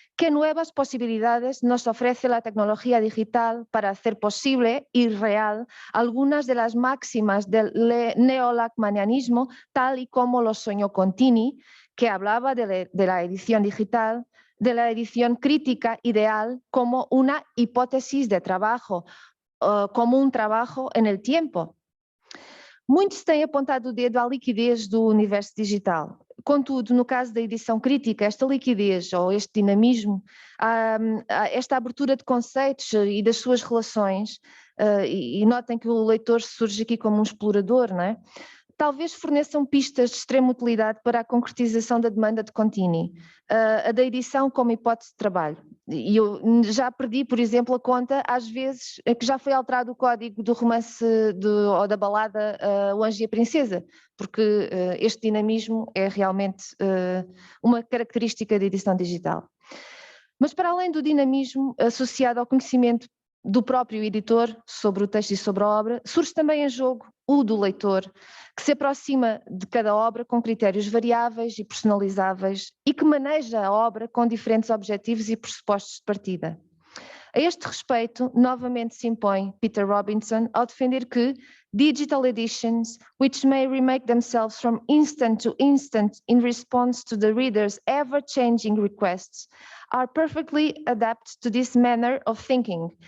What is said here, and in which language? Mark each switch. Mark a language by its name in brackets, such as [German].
[Spanish] ¿Qué nuevas posibilidades nos ofrece la tecnología digital para hacer posible y real algunas de las máximas del neolacmanianismo, tal y como lo soñó Contini, que hablaba de la edición digital, de la edición crítica ideal como una hipótesis de trabajo, como un trabajo en el tiempo? [Portuguese] Muito se tem apontado o dedo à liquidez do universo digital. Contudo, no caso da edição crítica, esta liquidez ou este dinamismo, esta abertura de conceitos e das suas relações, e notem que o leitor surge aqui como um explorador, não é? Talvez forneçam pistas de extrema utilidade para a concretização da demanda de Contini, a da edição como hipótese de trabalho. E eu já perdi, por exemplo, a conta, às vezes, que já foi alterado o código do romance ou da balada O Anjo e a Princesa, porque este dinamismo é realmente uma característica da edição digital. Mas para além do dinamismo associado ao conhecimento do próprio editor sobre o texto e sobre a obra, surge também em jogo o do leitor, que se aproxima de cada obra com critérios variáveis e personalizáveis e que maneja a obra com diferentes objetivos e pressupostos de partida. A este respeito, novamente se impõe Peter Robinson ao defender que [English] digital editions, which may remake themselves from instant to instant in response to the reader's ever-changing requests, are perfectly adapted to this manner of thinking.